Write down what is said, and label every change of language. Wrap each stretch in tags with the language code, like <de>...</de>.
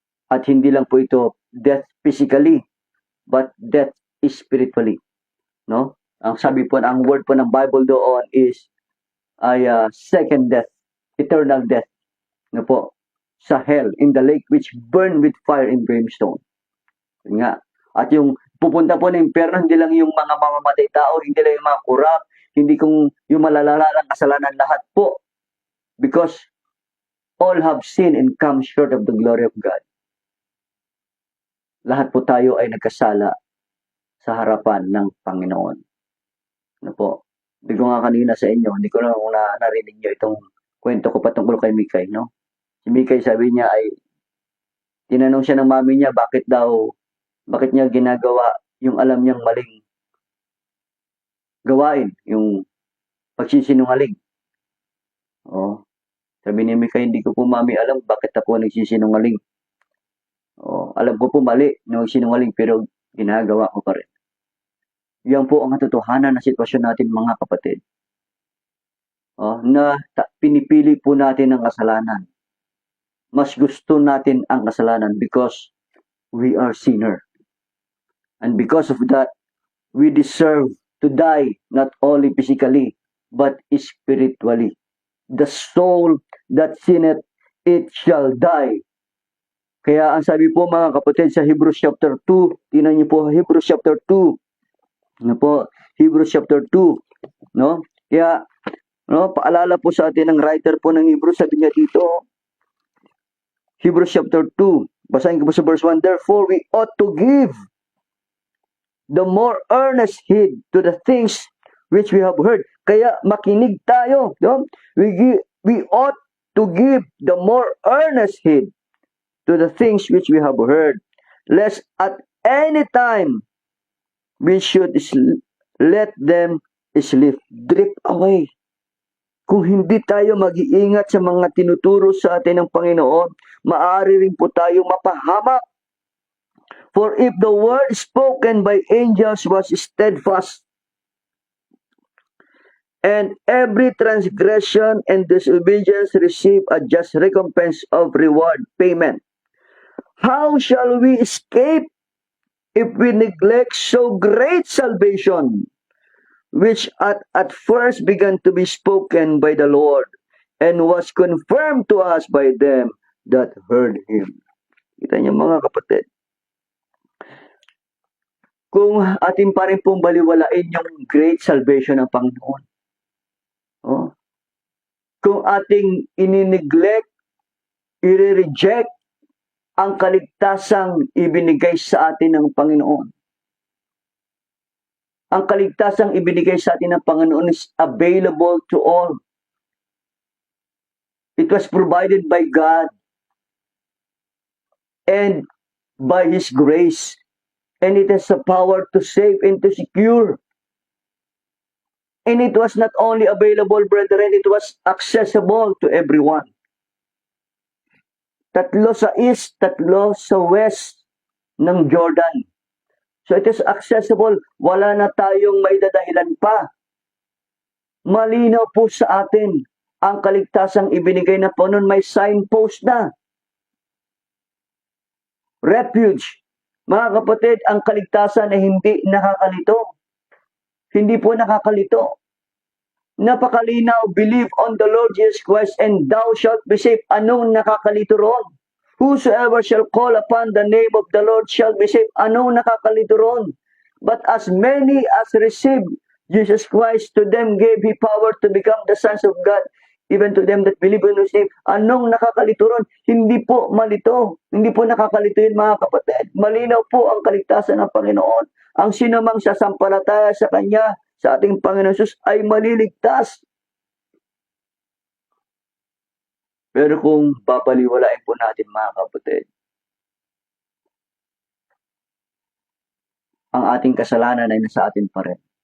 <tl>At hindi lang po ito</tl> <en>death physically, but death spiritually.</en> <tl>No? Ang sabi po, ang word po ng Bible doon is</tl> <en>second death, eternal death.</en> <tl>No po?</tl> <en>Sa hell, in the lake which burn with fire and brimstone.</en> <tl>Yun nga. At yung pupunta po ng impyerno, hindi lang yung mga mamamatay tao, hindi lang yung mga kurap, hindi kung yung malalalang kasalanan, lahat po.</tl> <en>Because all have sinned and come short of the glory of God.</en> <tl>Lahat po tayo ay nagkasala sa harapan ng Panginoon. Ano po? Hindi ko nga kanina sa inyo, hindi ko na narinig nyo itong kwento ko patungkol kay Mikay, no? Si Mikay, sabi niya ay, tinanong siya ng mami niya, bakit niya ginagawa yung alam niyang maling gawain, yung pagsisinungaling. Oh, sabi ni Mikay, hindi ko po mami alam bakit ako nagsisinungaling. Oh, alam ko po mali nung sinungaling pero ginagawa ko pa rin. Yan po ang katotohanan na sitwasyon natin mga kapatid. Oh, na pinipili po natin ang kasalanan. Mas gusto natin ang kasalanan</tl> <en>because we are sinner. And because of that, we deserve to die not only physically, but spiritually. The soul that sinneth, it shall die.</en> <tl>Kaya ang sabi po mga kapatid sa Hebrews chapter 2, tingnan niyo po Hebrews chapter 2. Ano po? Hebrews chapter 2, no? Kaya paalala po sa atin ng writer po ng Hebrews, sabi niya dito, Hebrews chapter 2, basahin ko po sa verse 1,</tl> <en>therefore we ought to give the more earnest heed to the things which we have heard.</en> <tl>Kaya makinig tayo, no?</tl> <en>We ought to give the more earnest heed to the things which we have heard, lest at any time we should let them slip, drift away.</en> <tl>Kung hindi tayo mag-iingat sa mga tinuturo sa atin ng Panginoon, maaari rin po tayo mapahamak.</tl> <en>For if the word spoken by angels was steadfast, and every transgression and disobedience receive a just recompense of reward payment, how shall we escape if we neglect so great salvation, which at first began to be spoken by the Lord, and was confirmed to us by them that heard Him.</en> <tl>Kita niyo mga kapatid, kung atin pa rin pong baliwalain yung great salvation ng Panginoon, kung ating inineglect, i-reject ang kaligtasang ibinigay sa atin ng Panginoon. Ang kaligtasang ibinigay sa atin ng Panginoon</tl> <en>is available to all. It was provided by God and by His grace. And it has the power to save and to secure. And it was not only available, brethren, it was accessible to everyone.</en> <tl>3 sa east, 3 sa west ng Jordan. So it is accessible. Wala na tayong may dadahilan pa. Malinaw po sa atin ang kaligtasang ibinigay na po noon, may signpost na. Refuge. Mga kapatid, ang kaligtasan ay hindi nakakalito. Hindi po nakakalito.</tl> <en>Napakalinaw, believe on the Lord Jesus Christ and thou shalt be saved.</en> <tl>Anong nakakalito ron?</tl> <en>Whosoever shall call upon the name of the Lord shall be saved.</en> <tl>Anong nakakalito ron?</tl> <en>But as many as received Jesus Christ, to them gave He power to become the sons of God, even to them that believe in His name.</en> <tl>Anong nakakalito ron? Hindi po malito. Hindi po nakakalito yun mga kapatid. Malinaw po ang kaligtasan ng Panginoon. Ang sinumang sasampalataya sa Kanya, sa ating Panginoon Jesus, ay maliligtas. Pero kung babaliwalain po natin mga kapatid, ang ating kasalanan ay nasa atin pa rin.</tl>